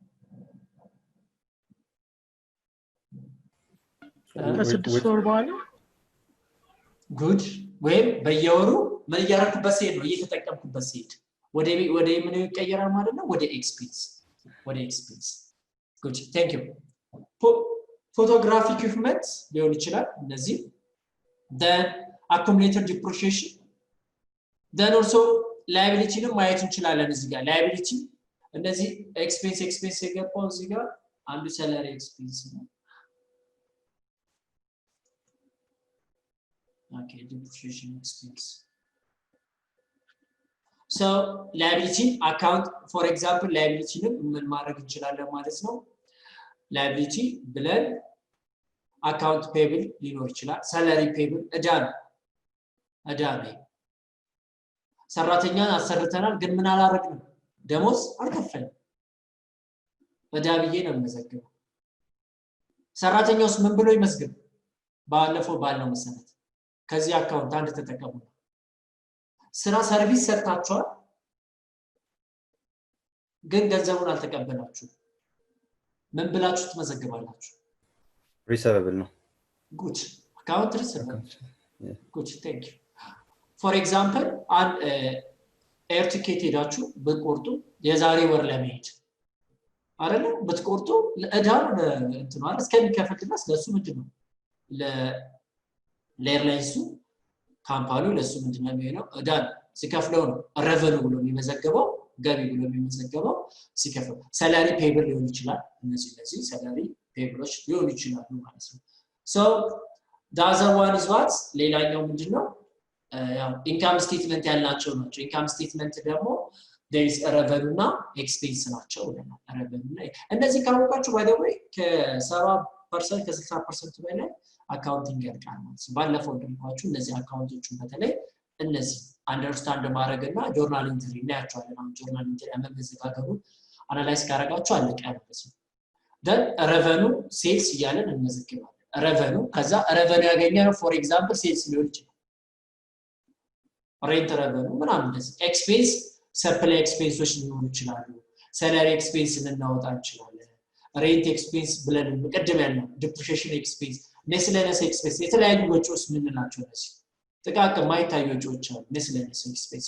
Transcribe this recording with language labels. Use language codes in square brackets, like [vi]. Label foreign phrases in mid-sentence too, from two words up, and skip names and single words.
[am] ከ6 ወር በኋላ ጉድ ወይም በየወሩ ምን ያረኩበት ሲሄድ ነው እየተጠቀምኩበት ሲሄድ ወደ ምን ይቀየራል ማለት ነው ወደ [en] expense good thank you photographic equipment [am] ሊሆን ይችላል እነዚህ [en] then accumulated depreciation then also liability [am] ነው ማየት እንችላለን እዚህ ጋር liability እነዚህ expense የገባው እዚህ ጋር አንዱ [en] salary expense [am] ነው [en] okay depreciation expense so liability account for example liability [am] ነው ምን ማድረግ እንችላለን ማለት ነው [en] liability [am] ብለን [en] account payable [am] ሊኖር ይችላል [en] salary payable [am] እዳ ነው ሰራተኛን አሰርተናል ግን ምን አላረግንም ደሞዝ አልከፈለም እዳ ብዬ ነው መዘግበው ሰራተኛውስ ምን ብሎ ይመዝገብ ባለፈው ባለው መሰረት ከዚህ አካውንት አንድ ተጠቀሙ ስራ ሰርቪስ ሰጣችኋል ግን ገንዘቡን አልተቀበላችሁ ምን ብላችሁ ትመዘግባላችሁ receivable ነው [en] good account receivable good thank you for example an air ticket [am] ሄዳችሁ በቆርጡ የዛሬ ወር ለመሄድ አይደለ በትቆርጡ ለእዳን እንትኑ አይደል እስከሚከፈል ድረስ ለሱ ምንድነው ለኤርላይንሱ ካምፓኒው ለሱ ምንድነው የሚሆነው እዳን ሲከፍለው ነው revenue ብሎ የሚመዘገበው ገቢ ብሎ የሚመዘገበው ሲከፍል [en] salary payable [am] ሊሆን ይችላል እነዚህ [en] salary payables [am] ሊሆን ይችላል ማለት ነው [en] so the other one is what [am] ሌላኛው ምንድነው ያው [en] income statement [am] ያላቸው ናቸው [en] income statement ደግሞ there is a [am] revenue እና expense ናቸው revenue እና እነዚህ ካወቃችሁ [en] by the way [am] ከ70% ከ60% በላይ አካውንቲንግ ያልቃል ማለት ነው ባለፈው እንደምኳችሁ እነዚህ አካውንቶችን በተለይ እነዚህ አንደርስታንድ ማድረግና [en] journal entry [am] እናያቸዋለን አሁን [en] journal entry [am] አመዘጋገሩ አናላይዝ ካረጋችሁ አለቀ ማለት ነው then [en] revenue sales [am] እያለን እንመዘግባለን revenue ከዛ revenue ያገኘነው [en] for example sales [am] ሊሆን ይችላል [en] rent revenue [am] ምናምን እንደዚህ [en] expense supply expenses [am] ሊሆኑ ይችላሉ [en] salary expense [am] ልናወጣ እንችላለን [en] rent expense [am] ብለን ቀደም ያለው [en] depreciation expense miscellaneous expense [am] የተለያዩ ወጪዎች ምን ናቸው እነዚህ ጥቃቅን ማይታዩ ወጪዎች አሉ [en] miscellaneous expense